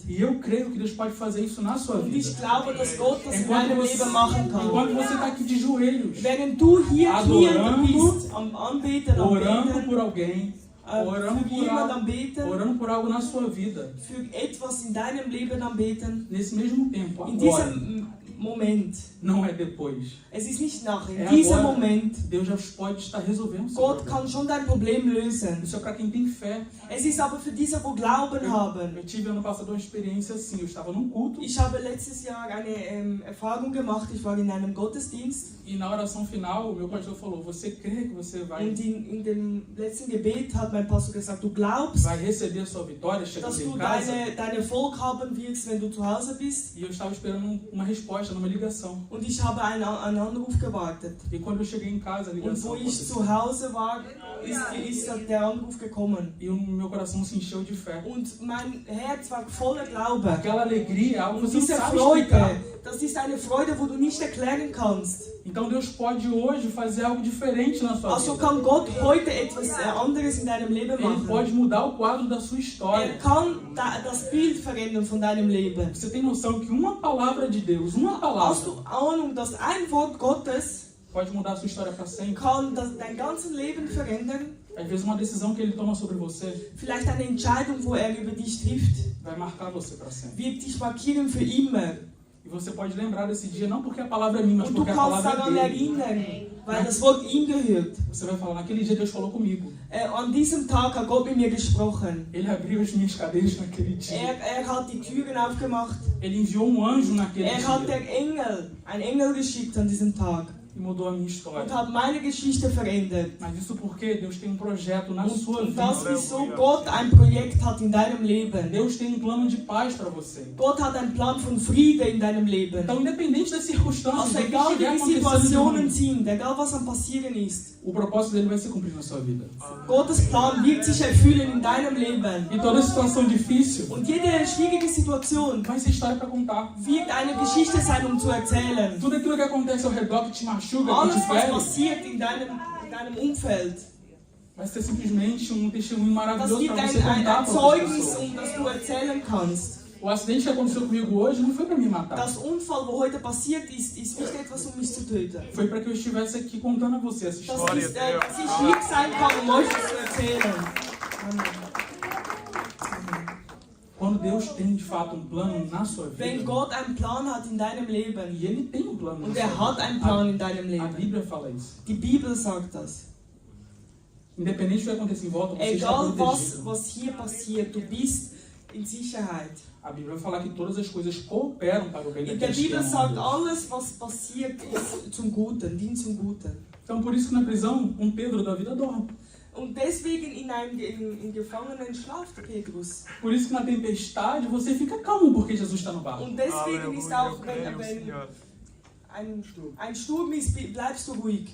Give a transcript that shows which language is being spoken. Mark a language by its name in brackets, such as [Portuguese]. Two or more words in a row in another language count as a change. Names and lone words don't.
[Portuguese] E eu creio que Deus pode fazer isso na sua [German] Und ich [Portuguese] vida. [German] glaube, dass Gott das in [Portuguese] Enquanto [German] deinem Leben machen kann. [Portuguese] você está aqui de joelhos, [German] Während du hier [Portuguese] Adorando, [German] kniend bist, am Anbeten, am [Portuguese] orando [German] Beten, [Portuguese] por alguém, orando [German] für [Portuguese] por [German] jemand [Portuguese] algo, [German] am Beten, [Portuguese] orando por algo na sua vida, [German] für etwas in deinem Leben am Beten, [Portuguese] nesse mesmo tempo, [German] in [Portuguese] agora, [German] diesem Moment. [Portuguese] não é depois. [German] Es ist nicht nachher, in [Portuguese] É [German] diesem [Portuguese] agora. [German] Moment. [Portuguese] Deus já pode estar resolvendo o seu [German] Gott [Portuguese] problema. [German] kann schon dein Problem lösen. [Portuguese] Isso é para quem tem fé. [German] Es ist aber für diese, wo Glauben haben. [Portuguese] Eu tive ano passado uma experiência assim, eu estava num culto [German] Ich habe letztes Jahr eine Erfahrung gemacht. Ich war in einem Gottesdienst [Portuguese] e na oração final o meu pastor falou, você crê que você vai [German] und in dem letzten Gebet hat mein Pastor gesagt, du glaubst, [Portuguese] receber a sua vitória chegando [German] dass [Portuguese] em [German] du [Portuguese] casa? [German] deinen Erfolg haben wirst, wenn du zu Hause bist. [Portuguese] E eu estava esperando uma resposta numa ligação. [German] Und ich habe einen Anruf gewartet. [Portuguese] E quando eu cheguei em casa, a [German] Und [Portuguese] ligação [German] wo ich [Portuguese] aconteceu. [German] zu Hause war, ist der Anruf gekommen. [Portuguese] E o meu coração se encheu de fé. [German] Und mein Herz war voller Glaube. [Portuguese] Aquela alegria é algo que [German] Und [Portuguese] você não [German] diese [Portuguese] sabe explicar. [German] Freude, das ist eine Freude, wo du nicht erklären kannst. [Portuguese] Então Deus pode hoje fazer algo diferente na sua [German] Also [Portuguese] vida. [German] kann Gott heute etwas anderes in deinem Leben [Portuguese] Ele [German] machen. [Portuguese] pode mudar o quadro da sua história. [German] Kann das Bild verändern von deinem Leben. [Portuguese] Você tem noção que uma palavra de Deus, uma [German] Hast [Portuguese] palavra, [German] du Ahnung, dass ein Wort Gottes [Portuguese] pode mudar a sua história para sempre? [German] kann dein ganzes Leben verändern? [Portuguese] Às vezes uma decisão que Ele toma sobre você [German] Vielleicht eine Entscheidung, wo über dich trifft, [Portuguese] vai marcar você para sempre. [German] wird dich markieren für immer. [Portuguese] E você pode lembrar desse dia, não porque a palavra é minha, mas [German] Und du [Portuguese] porque a [German] kannst [Portuguese] palavra [German] daran [Portuguese] é dele. [German] erinnern, weil das Wort ihm gehört. [Portuguese] Você vai falar, naquele dia Deus falou comigo. [German] An diesem Tag hat Gott mit mir gesprochen. [Portuguese] Ele abriu as minhas cadeias naquele dia. [German] Er hat die Türen aufgemacht. [Portuguese] Ele enviou um anjo naquele [German] Hat [Portuguese] dia. [German] einen Engel geschickt an diesem Tag. [Portuguese] E mudou a minha [German] Und [Portuguese] história. [German] hat meine Geschichte verändert. [Portuguese] Mas isso porque Deus tem um projeto na sua [German] Und das, [Portuguese] vida. [German] wieso Gott ein Projekt hat in deinem Leben. [Portuguese] Deus tem um plano de paz para você. [German] Gott hat einen Plan von Friede in deinem Leben. [Portuguese] Então, independente das circunstâncias, [German] Also [Portuguese] do que [German] egal [Portuguese] estiver [German] wie die [Portuguese] acontecendo, [German] Situationen sind, egal was am Passieren ist, [Portuguese] o propósito dele vai se cumprir na sua vida. [German] Gottes Plan wird sich erfüllen in deinem Leben. [Portuguese] E toda situação difícil [German] Und jede schwierige Situation [Portuguese] vai ser história para contar. [German] wird eine Geschichte sein, um zu erzählen. [Portuguese] Tudo aquilo que acontece ao redor que te machuca, que [German] Alles, [Portuguese] te [German] was [Portuguese] fere, [German] passiert in deinem Umfeld, [Portuguese] vai ser simplesmente um testemunho [German] das [Portuguese] maravilhoso [German] gibt [Portuguese] para você [German] ein [Portuguese] contar para outras [German] Zeugnis, [Portuguese] pessoas. [German] das du erzählen kannst. [Portuguese] O acidente que aconteceu comigo hoje não foi para me matar. [German] Das Unfall, wo heute passiert ist nicht etwas, um mich zu töten. [Portuguese] Foi para que eu estivesse aqui contando a você essa [German] Das [Portuguese] história. [German] ist, dass ich hier sein kann, um euch das zu erzählen. [Portuguese] Quando Deus tem de fato um plano na sua [German] Wenn [Portuguese] vida, [German] Gott einen Plan hat in deinem Leben, [Portuguese] e Ele tem um plano na [German] und [Portuguese] sua [German] hat [Portuguese] vida, [German] einen Plan in deinem [Portuguese] a [German] Leben, [Portuguese] Bíblia fala isso. [German] die Bibel sagt das. [Portuguese] Independente do que acontecer em volta, você está [German] Egal [Portuguese] protegido. [German] was hier passiert, du bist in Sicherheit. [Portuguese] A Bíblia vai falar que todas as coisas cooperam para o bem [German] In der [Portuguese] daqueles que [German] Bibel [Portuguese] amam a [German] sagt, [Portuguese] Deus. [German] alles was passiert ist zum Guten, dient zum Guten. [Portuguese] Então, por isso que na prisão, um Pedro da vida dorme. [German] Und deswegen in Gefangenen schlaft Petrus. [Portuguese] Por isso que na tempestade você fica calmo porque Jesus está no barco. [German] Und deswegen ist auch, wenn ein Sturm ist, bleibst du ruhig.